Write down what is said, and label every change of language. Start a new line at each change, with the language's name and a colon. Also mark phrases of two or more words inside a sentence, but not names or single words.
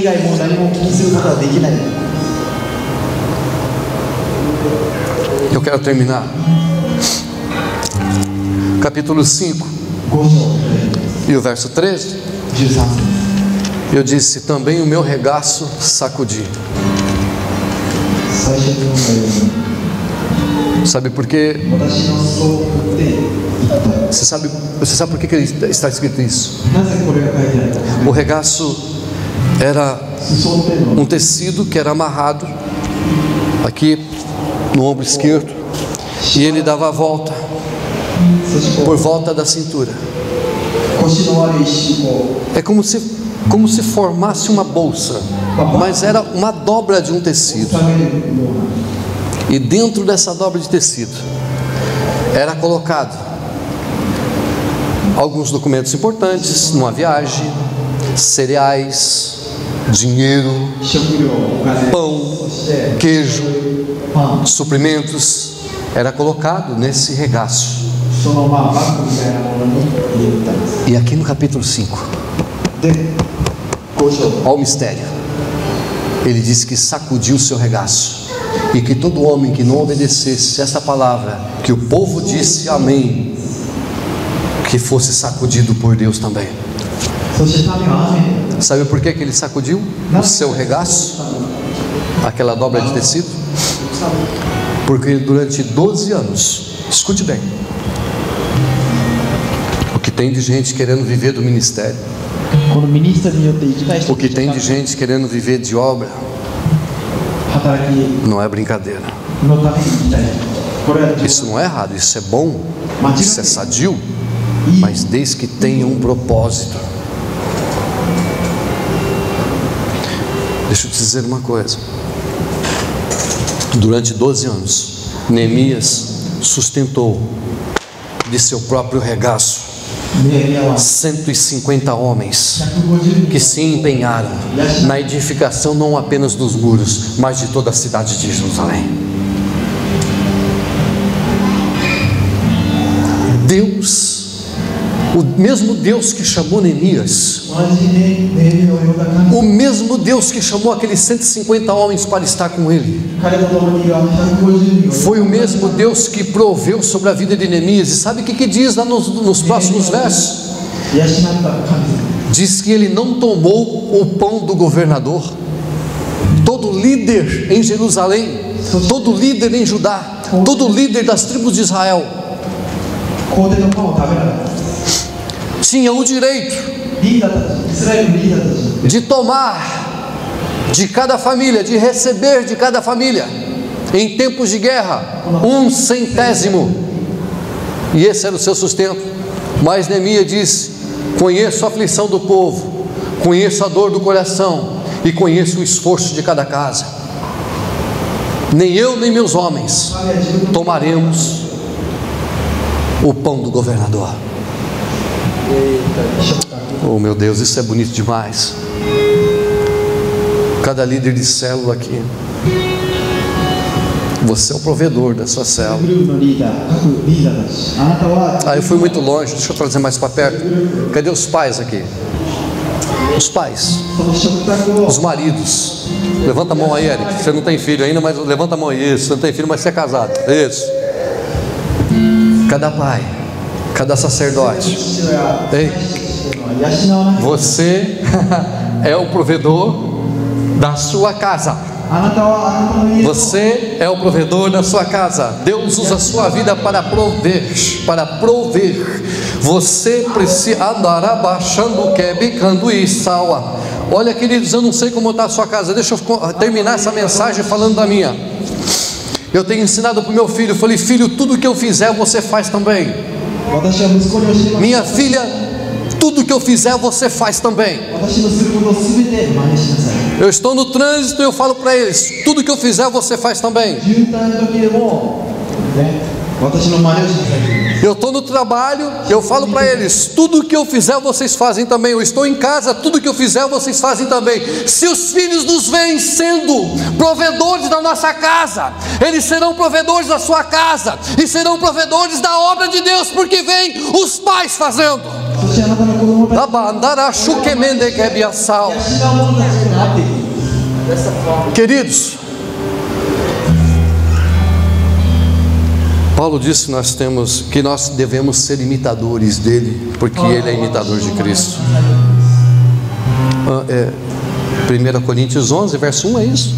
Portuguese: Eu quero terminar. Capítulo 5 e o verso 13. Eu disse: também o meu regaço sacudi.
Japanese: 最初に読んだように
Portuguese: Sabe por quê?
Japanese: 私の裾を振って言った。
Portuguese: Você sabe por que está escrito isso?
Japanese: なぜこれが書いてあるか。
Portuguese: O regaço era
Japanese: 裾っていうのは
Portuguese: tecido que era amarrado aqui no ombro esquerdo, e ele dava a volta
Japanese: そして
Portuguese: por volta da cintura.
Japanese: 腰のある石を
Portuguese: É como se formasse uma bolsa, mas era uma dobra de um tecido.
Japanese: 収めるような
Portuguese: E dentro dessa dobra de tecido era colocado alguns documentos importantes numa viagem, cereais, dinheiro,
Japanese: 食料、お金、
Portuguese: pão,
Japanese: そして
Portuguese: queijo,
Japanese: パン、
Portuguese: suprimentos, era colocado nesse regaço.
Japanese: そのバッグみたいなものに入れたんです。
Portuguese: E aqui no capítulo 5,
Japanese: で、5章
Portuguese: olha o mistério. Ele disse que sacudiu o seu regaço, e que todo homem que não obedecesse essa palavra, que o povo disse amém, que fosse sacudido por Deus também.
Japanese: そして民は雨で
Portuguese: Sabe por que ele sacudiu o seu regaço, aquela dobra de tecido? Porque durante 12 anos, escute bem, o que tem de gente querendo viver do ministério,
Japanese: このミニストリーによって生きたい人
Portuguese: o que tem de gente querendo viver de obra,
Japanese: 働き
Portuguese: não é brincadeira.
Japanese: のために生きたい。これは
Portuguese: Isso não é errado, isso é bom, isso é sadio, mas desde que tenha um propósito. Deixa eu te dizer uma coisa. Durante 12 anos, Neemias sustentou de seu próprio regaço
Japanese: ネヘミヤは
Portuguese: 150 homens
Japanese: 150
Portuguese: que se empenharam na edificação não apenas dos muros, mas de toda a cidade de Jerusalém. Deus, o mesmo Deus que chamou Neemias,
Japanese: 同じネヘミヤを呼んだ神
Portuguese: o mesmo Deus que chamou aqueles 150 homens para estar com ele,
Japanese: 彼と共にいる150人を
Portuguese: foi o mesmo Deus que proveu sobre a vida de Neemias. E sabe o que diz lá nos próximos versos?
Japanese: 養った神様。
Portuguese: Diz que ele não tomou o pão do governador. Todo líder em Jerusalém, todo líder em Judá, todo líder das tribos de Israel
Japanese: 皇帝のパンを食べなかった。
Portuguese: tinha o direito
Japanese: リーダーたち、イスラエルのリーダーたち
Portuguese: de tomar de cada família, de receber de cada família, em tempos de guerra, 1 centésimo. E esse era o seu sustento. Mas Neemias disse: conheço a aflição do povo, conheço a dor do coração e conheço o esforço de cada casa. Nem eu nem meus homens tomaremos o pão do governador. Oh meu Deus, isso é bonito demais. Cada líder de célula aqui, você é o provedor da sua célula.
Japanese: グループのリーダー、各リーダーたち、あなたは
Portuguese: Eu fui muito longe, deixa eu trazer mais para perto. Cadê os pais aqui? Os pais,
Japanese: その食卓を
Portuguese: os maridos. Levanta a mão aí, Eric. Você não tem filho ainda, mas levanta a mão aí. Isso, você não tem filho, mas você é casado. Isso. Cada pai, cada sacerdote.
Japanese: 父親、
Portuguese: Ei,
Japanese: 養わなきゃ
Portuguese: você é o provedor da sua casa.
Japanese: あなたはあなたの家を
Portuguese: Você é o provedor da sua casa. Deus usa a sua vida para prover, para prover. Você precisa andar abaixando, quebicando e salva. Olha, queridos, eu não sei como está a sua casa. Deixa eu terminar essa mensagem falando da minha. Eu tenho ensinado para o meu filho. Eu falei: filho, tudo que eu fizer você faz também.
Japanese: 私は息子に教えます。
Portuguese: Minha filha, tudo que eu fizer você faz também.
Japanese: 私のすることをすべて真似しなさい。
Portuguese: Eu estou no trânsito e eu falo para eles: tudo que eu fizer você faz também.
Japanese: 渋滞の時でも、ね、私の真似をしなさい。
Portuguese: Eu estou no trabalho, eu falo para eles: tudo que eu fizer vocês fazem também. Eu estou em casa, tudo que eu fizer vocês fazem também. Se os filhos nos veem sendo provedores da nossa casa, eles serão provedores da sua casa e serão provedores da obra de Deus, porque vem os pais fazendo.
Japanese: そしてあなたの子供たち Labandarachukemendekebyassau. 養う者たちとなっていく。
Portuguese: Queridos, Paulo disse que nós devemos ser imitadores dele, porque ele é imitador de Cristo. 1 Coríntios 11, verso 1, é isso?